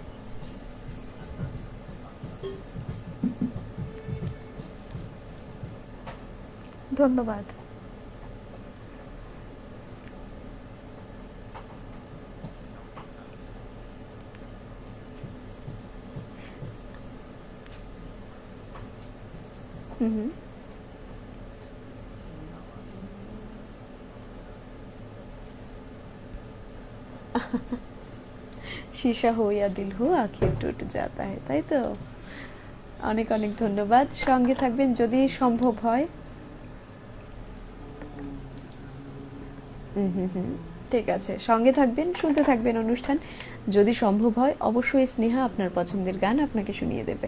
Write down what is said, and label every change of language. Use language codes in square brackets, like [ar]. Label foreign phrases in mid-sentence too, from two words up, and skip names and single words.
[bn] ধন্যবাদ। হুম। [hi] शीशा हो या दिल हो आखिर टूट जाता है, [bn] তাই তো? অনেক অনেক ধন্যবাদ। সঙ্গে থাকবেন যদি সম্ভব হয়। ঠিক আছে, সঙ্গে থাকবেন, শুনতে থাকবেন অনুষ্ঠান। যদি সম্ভব হয় অবশ্যই স্নেহা আপনার পছন্দের গান আপনাকে শুনিয়ে দেবে।